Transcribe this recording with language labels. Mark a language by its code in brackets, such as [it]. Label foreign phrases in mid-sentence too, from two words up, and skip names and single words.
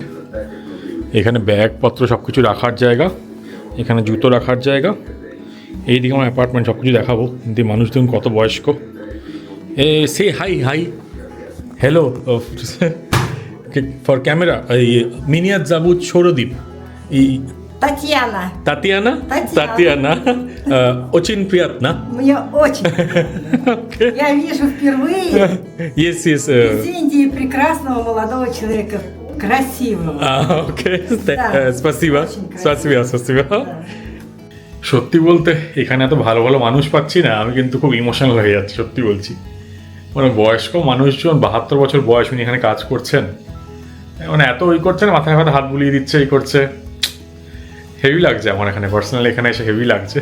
[bn] এখানে ব্যাগপত্র সব কিছু রাখার জায়গা, এখানে জুতো রাখার জায়গা। এইদিকে আমার অ্যাপার্টমেন্ট, সব কিছু দেখাবো। কিন্তু মানুষ দেখুন কত বয়স্ক। সে [en] hi hi hello for camera. [ru] меня зовут সৌরদীপ। Татьяна. Татьяна? Татьяна. Очень приятно. Мне очень. Я вижу впервые [en] Yes, yes. [ru] из Индии прекрасного молодого человека. Красивого. [en] Okay. [ru] Да. Спасибо. Очень красиво. Спасибо, спасибо. Да. [bn] সত্যি বলতে এখানে এত ভালো ভালো মানুষ পাচ্ছি না, আমি কিন্তু খুব ইমোশনাল হয়ে যাচ্ছি, সত্যি বলছি। মানে বয়স্ক মানুষজন, 72 বছর বয়স, উনি এখানে কাজ করছেন, মানে এত ওই করছেন, মাথায় মাথায় হাত বুলিয়ে দিচ্ছে, এই করছে। হেভি লাগছে আমার এখানে, পার্সোনালি এখানে এসে হেভি লাগছে।